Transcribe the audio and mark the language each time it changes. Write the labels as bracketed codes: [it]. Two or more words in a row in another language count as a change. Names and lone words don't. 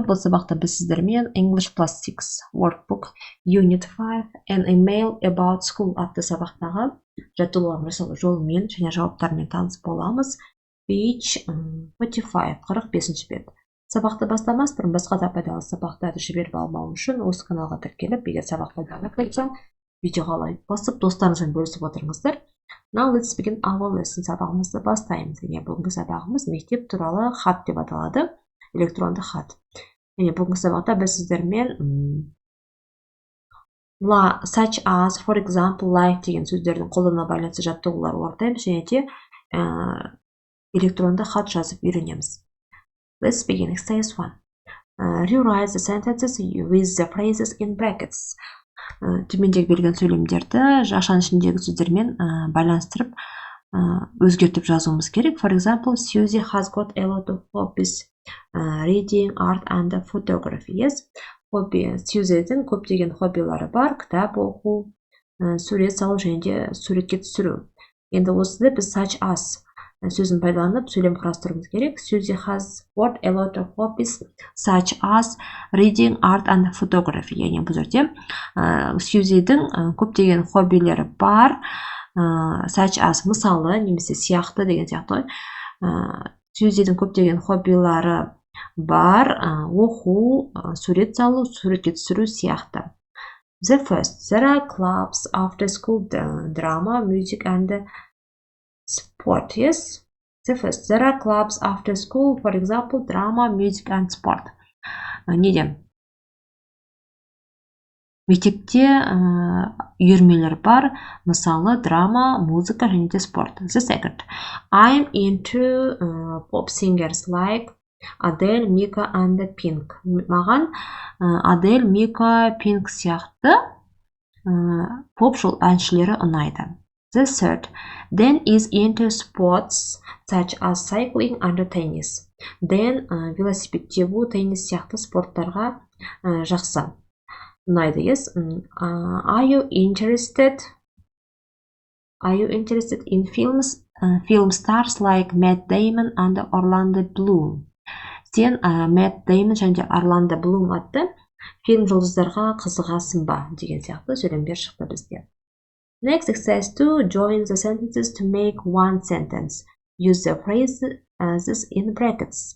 [kk] Бұл сабақта біз сіздермен English Plus 6 Workbook Unit 5 An Email About School атты сабақтағы жаттығулар жасау жолымен және жауаптармен таныс боламыз. [en] Page 45, 45-ші бет. [kk] Сабақты бастамас бұрын басқа да пайдалы сабақтарды жіберіп алмау үшін осы каналға тіркеліп, егер сабақ пайдалы болса, видеоға лайк басып, достарыңызбен бөлісіп отырыңыздар. [en] Now let's begin our lesson. [kk] Сабағымызды бастаймыз. Және бүгінгі сабағымыз мектеп туралы хат деп аталады. Электронды хат. Және бүгінгі сабақта біз сіздермен [en] such as, for example, like [kk] деген сөздердің қолдануына байланысты жаттығулар орындаймыз және де электронды хат жазып үйренеміз. [en] Let's begin. Exercise 1. Rewrite the sentences with the phrases in brackets. [kk] Төмендегі берген сөйлемдерді жақшаның ішіндегі сөздермен байланыстырып өзгертіп жазуымыз керек. [en] For example, Susie has got a lot of hobbies. Reading, art and photography. Yes. [kk] Сьюзидің көптеген хоббилары бар. Кітап оқу, сурет салу және де суретке түсіру. Енді осыды біз [en] such as [kk] сөзін пайдаланып сөйлем құрастыруымыз керек. [en] Susie has got a lot of hobbies such as reading, art and photography. [kk] Яғни бұл жерде Сьюзидің көптеген хоббилері бар. [en] Such as [kk] мысалы немесе сияқты деген сияқты. Сьюзидің көптеген хоббилары бар, оқу, сурет салу, суретке түсіру сияқты. [en] The first, there are clubs, after school drama, music and sport. Yes. The first, there are clubs after school, for example, drama, music and sport. [kk] Неде? Мектепте үйірмелер бар, мысалы драма, музыка және де спорт. [en] The second, I'm into pop singers like Adele, Mika and Pink. [kk] Маған Adele, Mika, Pink сияқты поп әншілері ұнайды. [en] The third, Dan is into sports such as cycling and tennis. [kk] Dan велосипед тебу, теннис сияқты спорттарға жақсы ұнайды. [en] Yes. Are you interested in films? Film stars like Matt Damon and Orlando Bloom. [kk] Сен Matt Damon және Orlando Bloom атты фильм жұлдыздарға қызығасың ба деген сияқты сөйлемдер шықты бізге. [en] Next, exercise 2. Join the sentences to make one sentence. Use the phrases in brackets.